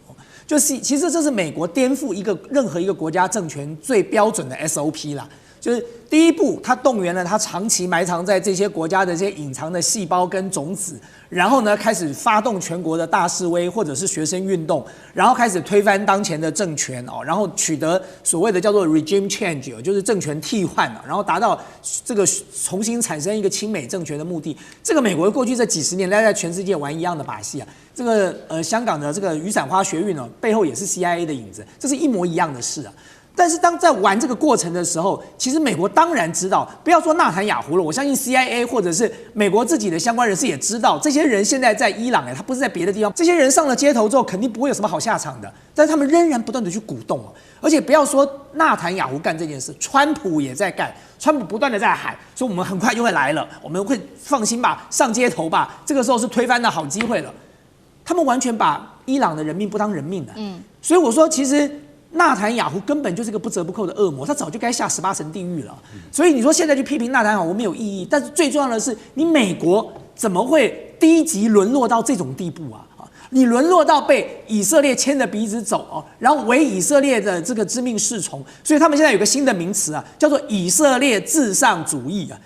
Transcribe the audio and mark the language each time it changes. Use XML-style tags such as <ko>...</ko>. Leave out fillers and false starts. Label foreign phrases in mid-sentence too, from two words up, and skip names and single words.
<zh>就是其實這是美國顛覆任何一個國家政權最標準的 SOP 啦。就是第一步，他動員了他長期埋藏在這些國家的這些隱藏的細胞跟種子，然後呢開始發動全國的大示威或者是學生運動，然後開始推翻當前的政權哦，然後取得所謂的叫做</zh> <en>regime change，</en> <zh>就是政權替換，然後達到這個重新產生一個親美政權的目的。這個美國過去這幾十年來在全世界玩一樣的把戲啊。這個香港的這個雨傘花學運呢，背後也是 CIA 的影子，這是一模一樣的事啊。但是當在玩這個過程的時候，其實美國當然知道，不要說納坦雅胡了，我相信 CIA 或者是美國自己的相關人士也知道，這些人現在在伊朗他不是在別的地方，這些人上了街頭之後，肯定不會有什麼好下場的。但是他們仍然不斷的去鼓動哦，而且不要說納坦雅胡幹這件事，川普也在幹，川普不斷的在喊，說我們很快就會來了，我們會放心吧，上街頭吧，這個時候是推翻的好機會了。他們完全把伊朗的人命不當人命的，所以我說，其實納坦雅胡根本就是個不折不扣的惡魔，他早就該下18層地獄了。所以你說現在去批評納坦雅胡沒有意義，但是最重要的是，你美國怎麼會低級淪落到這種地步啊？你淪落到被以色列牽着鼻子走哦，然後為以色列的這個知命侍從，所以他們現在有個新的名詞啊，叫做以色列至上主義啊。</zh>